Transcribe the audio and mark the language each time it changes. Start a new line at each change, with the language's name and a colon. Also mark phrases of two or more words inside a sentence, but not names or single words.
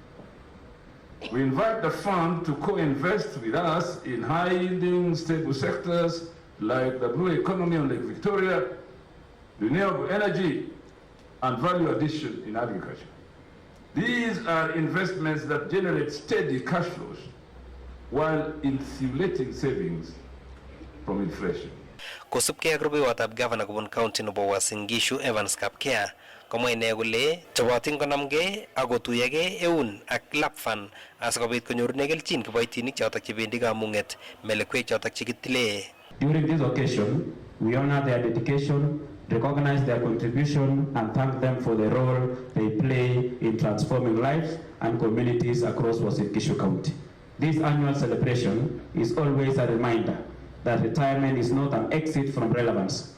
English: We invite the fund to co-invest with us in high-yielding, stable sectors like the blue economy on Lake Victoria, renewable energy, and value addition in agriculture. These are investments that generate steady cash flows while insulating savings from inflation.
Kalenjin: Kosubkei ak rubeiwotab gavana kobun county nebo Uasin Gishu Evans Kapkea komwa ine kole chobotin konamgei ak kotuyogei eun ak Love Fund asikobit konyorune kelchin kiboitinik chotok chebendi kamung'et melekwek chotok chekitile.
English: During this occasion, we honor their dedication, recognize their contribution, and thank them for the role they play in transforming lives and communities across Uasin Gishu County. This annual celebration is always a reminder that retirement is not an exit from relevance.